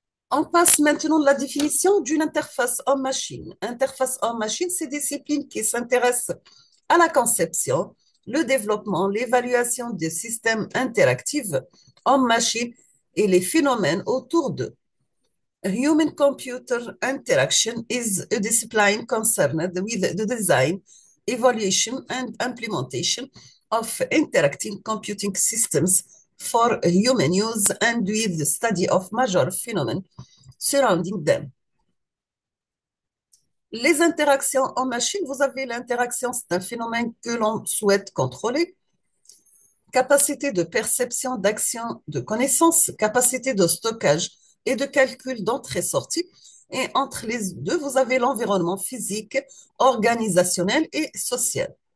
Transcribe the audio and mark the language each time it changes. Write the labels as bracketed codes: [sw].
[fr] On passe maintenant à la définition d'une interface homme-machine. Interface homme-machine, c'est des disciplines qui s'intéressent à la conception, le développement, l'évaluation des systèmes interactifs homme-machine et les phénomènes autour d'eux. [en] Human-computer interaction is a discipline concerned with the design, evaluation, and implementation of interactive computing systems for human use and with the study of major phenomena surrounding them. [fr] Les interactions en machine, vous avez l'interaction, c'est un phénomène que l'on souhaite contrôler. Capacité de perception, d'action, de connaissance, capacité de stockage et de calcul d'entrée-sortie. Et entre les deux, vous avez l'environnement physique, organisationnel et social.